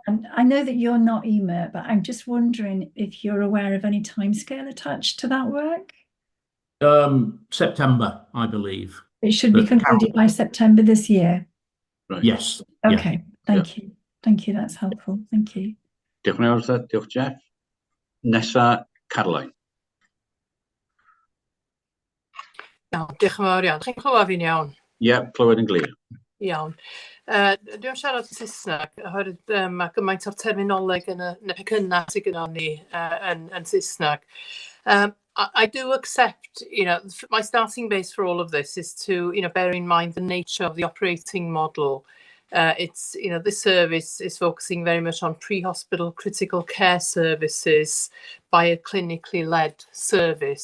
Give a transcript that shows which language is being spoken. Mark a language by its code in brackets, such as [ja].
[en] And I know that you're not EMERT, but I'm just wondering if you're aware of any timescale attached to that work? September, I believe. It should be concluded by September this year. Right. Yes. Okay, yeah. Thank you. Thank you, that's helpful. Thank you. [cy] Diolch yn fawr, diolch Jeff. Nesa, Caroline. Iawn, diolch yn fawr iawn. Chi'n clywed fi'n iawn? Ie, clywed yn glir. Iawn. Dwi'n siarad Saesneg, oherwydd mae gymaint o'r terminoleg yn y pecynna sydd gyda ni yn Saesneg. [en] I do accept, you know, my starting base for all of this is to, you know, bear in mind the nature of the operating model It's, this service is focusing very much on pre-hospital critical care services by a clinically led service.